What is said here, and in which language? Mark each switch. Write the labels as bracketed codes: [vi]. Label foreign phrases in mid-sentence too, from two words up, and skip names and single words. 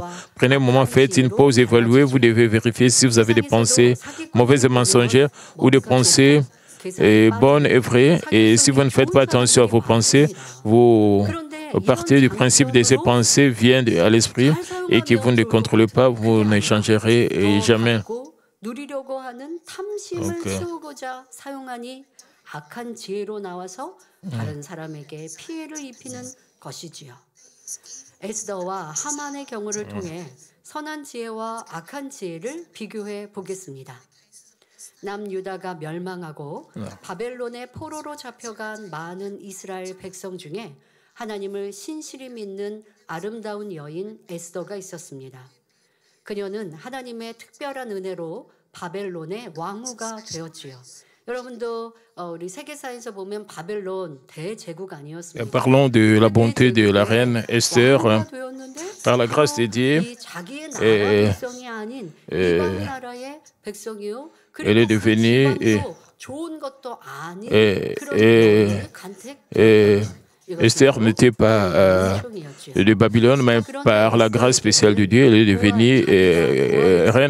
[fr] Prenez un moment, faites une pause, évaluez. Vous devez vérifier si vous avez des pensées mauvaises et mensongères ou des pensées bonnes et vraies. Et si vous ne faites pas attention à vos pensées, vous partez du principe que ces pensées viennent à l'esprit et que vous ne les contrôlez pas, vous ne changerez jamais. [ko] 에스더와 하만의 경우를 통해 선한 지혜와 악한 지혜를 비교해 보겠습니다. 남유다가 멸망하고 바벨론의 포로로 잡혀간 많은 이스라엘 백성 중에 하나님을 신실히 믿는 아름다운 여인 에스더가 있었습니다. 그녀는 하나님의 특별한 은혜로 바벨론의 왕후가 되었지요. 여러분도 우리 세계사에서 보면 바벨론 대제국 아니었습니까? [fr] Parlons de la bonté de la reine Esther. Par la grâce de Dieu, elle est devenue Esther n'était pas de Babylone, mais par la grâce spéciale de Dieu, elle est devenue reine.